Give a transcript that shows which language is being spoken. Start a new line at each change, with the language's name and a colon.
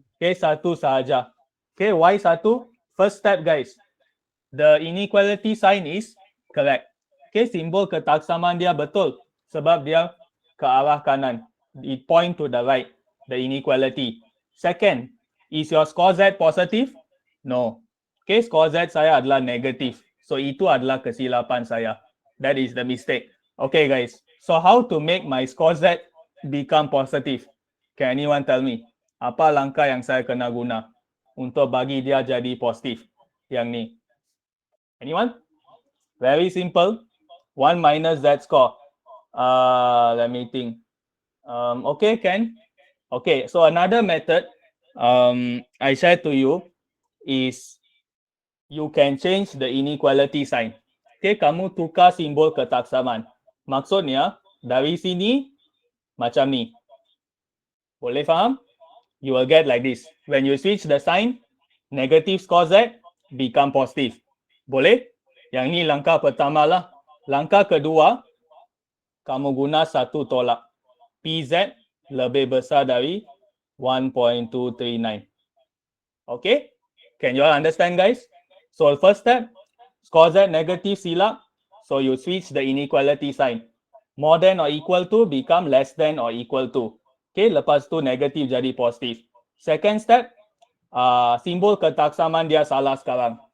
English: Okay,
Malay: satu sahaja.
English: Okay, why satu? First step, guys. The inequality sign is correct.
Malay: Okay, simbol ketaksaman dia betul sebab dia ke arah kanan.
English: It point to the right, the inequality. Second, is your score Z positive? No.
Malay: Okay, score Z saya adalah negatif. So itu adalah kesilapan saya.
English: That is the mistake. Okay, guys. So how to make my score Z become positive? Can anyone tell me?
Malay: Apa langkah yang saya kena guna untuk bagi dia jadi positif? Yang ni.
English: Anyone? Very simple. 1 minus Z score. Let me think. Okay, Ken. Okay, so another method I shared to you is you can change the inequality sign.
Malay: Okay, kamu tukar simbol ketaksaman. Maksudnya, dari sini macam ni. Boleh faham?
English: You will get like this. When you switch the sign, negative score Z become positive.
Malay: Boleh? Yang ni langkah pertama lah. Langkah kedua, kamu guna satu tolak. PZ lebih besar dari 1.239. Okay?
English: Can you all understand, guys? So first step, score Z negative silap. So you switch the inequality sign. More than or equal to become less than or equal to.
Malay: Okay, lepas tu negatif jadi positif. Second step, simbol ketaksaman dia salah sekarang.